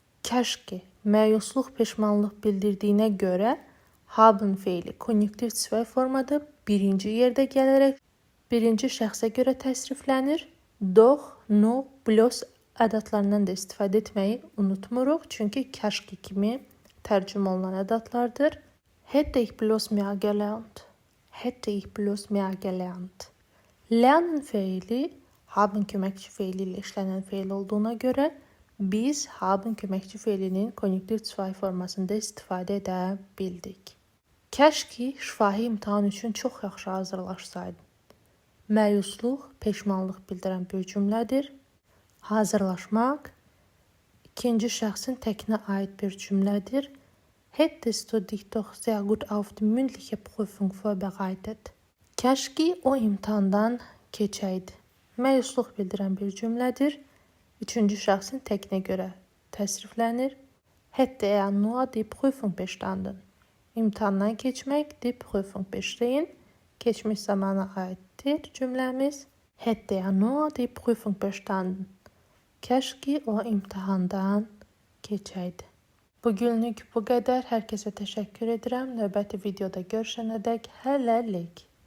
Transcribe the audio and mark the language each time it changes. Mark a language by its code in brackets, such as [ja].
[az] Kəşke, məyusluq, peşmanlıq bildirdiyinə görə haben feili konjunktiv sifay formada birinci yerdə gələrək birinci şəxsə görə təsriflənir. Doch, no, bloß ədədlərindən də istifadə etməyi unutmuruq. Çünki kəşke kimi tərcümə olunan ədədlərdir. [de] Hätte ich bloß mehr gelernt. Hätte ich bloß mehr gelernt. [az] Lernen feili haben köməkçi feili ilə işlənən feil olduğuna görə biz haben köməkçi feilinin konjunktiv sifay formasında istifadə edə bildik. Kəşki şifahi imtahan üçün çox yaxşı hazırlaşsaydın. Məyusluq, peşmanlıq bildirən bir cümlədir. Hazırlaşmaq ikinci şəxsin təkinə aid bir cümlədir [de] Hättest du dich doch sehr gut auf die mündliche Prüfung vorbereitet. [az] Keşke o imtahandan keçəydi. Məyusluq bildirən bir cümlədir. Üçüncü şəxsin təkinə görə təsriflənir. [de] Hätte er nur die Prüfung bestanden. [az] İmtahandan keçmək, [de] die Prüfung bestehen. [az] Keçmiş zamana aiddir cümləmiz. [de] Hätte er nur die Prüfung bestanden. [az] Keşke o imtahandan keçəydi. Bugünlük bu qədər. Hər kəsə təşəkkür edirəm. Növbəti videoda görüşənədək hələlik.